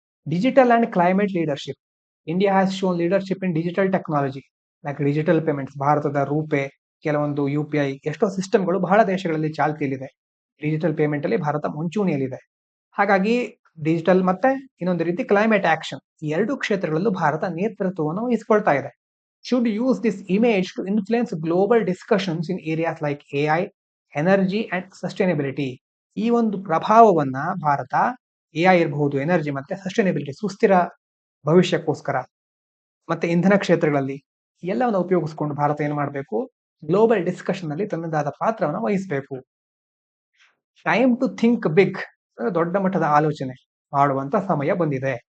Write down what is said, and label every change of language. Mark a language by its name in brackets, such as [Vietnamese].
[English] Digital and climate leadership. India has shown leadership in digital technology like digital payments. [Kannada] ಭಾರತದ ರೂಪೆ, ಕೆಲವೊಂದು UPI, ಎಷ್ಟೋ ಸಿಸ್ಟಮ್ಗಳು ಬಹಳ ದೇಶಗಳಲ್ಲಿ ಚಾಲ್ತಿಯಲ್ಲಿದೆ. ಡಿಜಿಟಲ್ ಪೇಮೆಂಟ್ ಅಲ್ಲಿ ಭಾರತ ಮುಂಚೂಣಿಯಲ್ಲಿದೆ. ಹಾಗಾಗಿ ಡಿಜಿಟಲ್ ಮತ್ತೆ ಇನ್ನೊಂದು ರೀತಿ ಕ್ಲೈಮೇಟ್ ಆಕ್ಷನ್, ಈ ಎರಡು ಕ್ಷೇತ್ರಗಳಲ್ಲೂ ಭಾರತ ನೇತೃತ್ವವನ್ನು ವಹಿಸಿಕೊಳ್ತಾ ಇದೆ. [English] should use this image to influence global discussions in areas like AI, energy and sustainability. [Kannada] ಈ ಒಂದು ಪ್ರಭಾವವನ್ನ ಭಾರತ AI ಇರಬಹುದು, ಎನರ್ಜಿ ಮತ್ತೆ ಸಸ್ಟೈನಬಿಲಿಟಿ, ಸುಸ್ಥಿರ ಭವಿಷ್ಯಕ್ಕೋಸ್ಕರ, ಮತ್ತೆ ಇಂಧನ ಕ್ಷೇತ್ರಗಳಲ್ಲಿ ಎಲ್ಲವನ್ನು ಉಪಯೋಗಿಸಿಕೊಂಡು ಭಾರತ ಏನ್ ಮಾಡಬೇಕು, ಗ್ಲೋಬಲ್ ಡಿಸ್ಕಷನ್ ಅಲ್ಲಿ ತನ್ನದಾದ ಪಾತ್ರವನ್ನು ವಹಿಸಬೇಕು. [English] time to think big, [Kannada] ದೊಡ್ಡ ಮಟ್ಟದ ಆಲೋಚನೆ ಮಾಡುವಂತ ಸಮಯ ಬಂದಿದೆ.